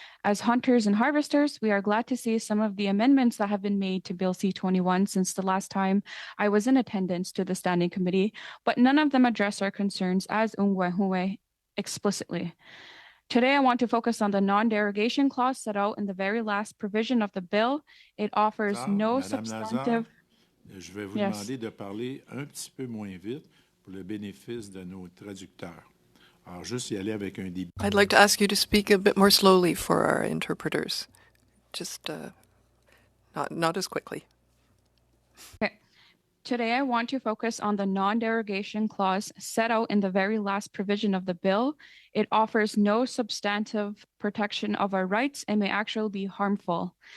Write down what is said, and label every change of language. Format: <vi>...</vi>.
<en>As hunters and harvesters, we are glad to see some of the amendments that have been made to Bill C-21 since the last time I was in attendance to the Standing Committee, but none of them address our concerns as Ungwehunwe explicitly. Today, I want to focus on the non-derogation clause set out in the very last provision of the bill. It offers no</en> <fr>Madame</fr> <en>substantive...</en> <fr>Lazare, je vais vous demander de parler un petit peu moins vite pour le bénéfice de nos traducteurs. Alors, juste y aller avec un débit.</fr> <en>I'd like to ask you to speak a bit more slowly for our interpreters. Just not as quickly. Okay. Today, I want to focus on the non-derogation clause set out in the very last provision of the bill. It offers no substantive protection of our rights and may actually be harmful.</en>